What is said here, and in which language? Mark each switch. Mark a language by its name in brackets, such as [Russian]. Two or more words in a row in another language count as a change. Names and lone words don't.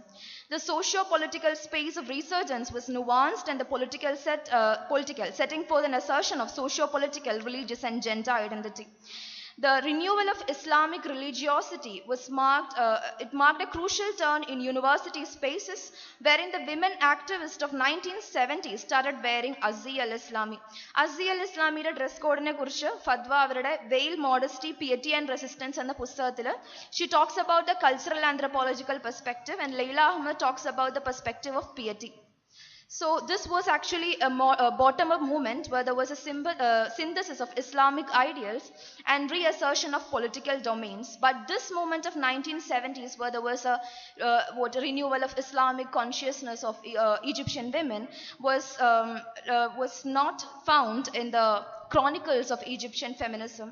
[English] The socio-political space of resurgence was nuanced, and the political setting forth an assertion of socio-political, religious and gender identity. The renewal of Islamic religiosity marked a crucial turn in university spaces, wherein the women activists of 1970s started wearing Azzi al-Islami. [Malayalam] Azzi al-Islamiയുടെ ഡ്രസ് കോഡിനെ കുറിച്ച് ഫദ്വ അവരുടെ വെയിൽ മോഡസ്റ്റി പിയറ്റി ആൻഡ് റെസിസ്റ്റൻസ് എന്ന പുസ്തകത്തിൽ [English] she talks about the cultural anthropological perspective, and Laila Ahmad talks about the perspective of piety. So this was actually a bottom-up movement where there was a synthesis of Islamic ideals and reassertion of political domains. But this movement of 1970s, where there was a renewal of Islamic consciousness of Egyptian women, was not found in the chronicles of Egyptian feminism.